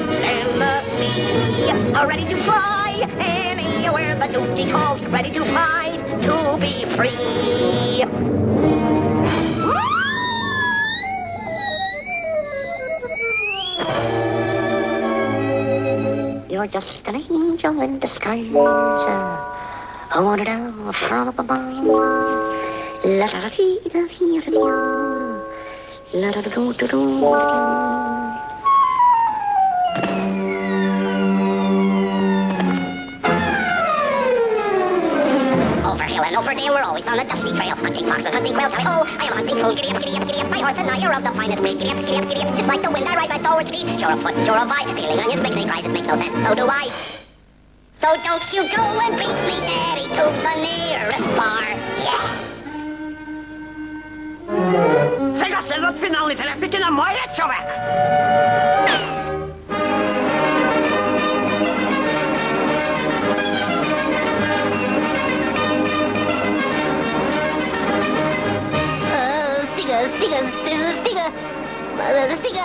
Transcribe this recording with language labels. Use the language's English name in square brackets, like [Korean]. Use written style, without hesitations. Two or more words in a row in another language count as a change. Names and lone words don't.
[English] and the sea are ready to fly anywhere the duty calls, ready to fight to be free. You're just an angel in disguise, wandered out from above. La da da dee da dee da dee. La da da do do do. Over hill and know for a day we're always on a dusty trail, hunting foxes, hunting quails. Oh, I am hunting fool. Giddy up, giddy up, giddy up. My horse and I are of the finest breed. Giddy up, giddy up, giddy up. Just like the wind, I ride right forward speed. Sure of foot, sure of eye. Peeling onions, mixing rice, it makes no sense. So do I. So don't you go and beat me, Daddy, to the nearest bar. Yeah. [Bulgarian] Сега следват финалните реплики на моя човек. Стига!